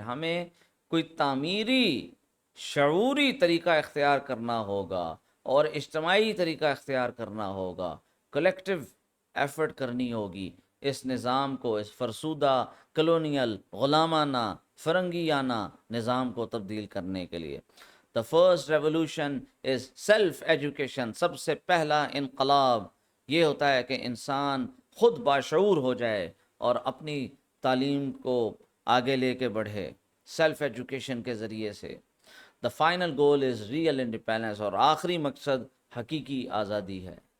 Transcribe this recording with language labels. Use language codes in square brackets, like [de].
[ur] ہمیں کوئی تعمیری شعوری طریقہ اختیار کرنا ہوگا اور اجتماعی طریقہ اختیار کرنا ہوگا، کلیکٹیو ایفرٹ کرنی ہوگی اس نظام کو، اس فرسودہ کلونیل غلامانہ فرنگیانہ نظام کو تبدیل کرنے کے لیے. [en] The first revolution is self education. [ur] سب سے پہلا انقلاب یہ ہوتا ہے کہ انسان خود باشعور ہو جائے اور اپنی تعلیم کو آگے لے کے بڑھے سیلف ایجوکیشن کے ذریعے سے. [en] The final goal is real independence. [ur] اور آخری مقصد حقیقی آزادی ہے.